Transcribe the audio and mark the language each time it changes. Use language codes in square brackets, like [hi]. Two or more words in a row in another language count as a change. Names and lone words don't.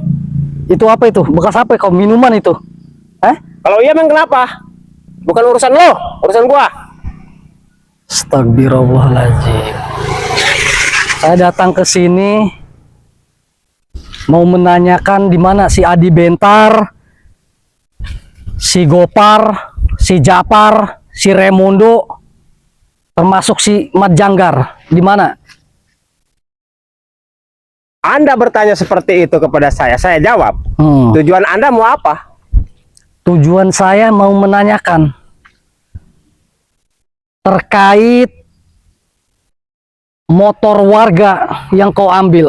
[id] Itu apa itu? Bekas apa kau? Minuman itu? Kalau iya memang kenapa? Bukan urusan lo, urusan gua. [ar] Astagfirullahaladzim. [id] Saya datang ke sini mau menanyakan di mana si Adi Bentar, si Gopar, si Japar, si Remondo, termasuk si Mat Janggar. Di mana? Anda bertanya seperti itu kepada saya jawab. Tujuan Anda mau apa? Tujuan saya mau menanyakan terkait motor warga yang kau ambil.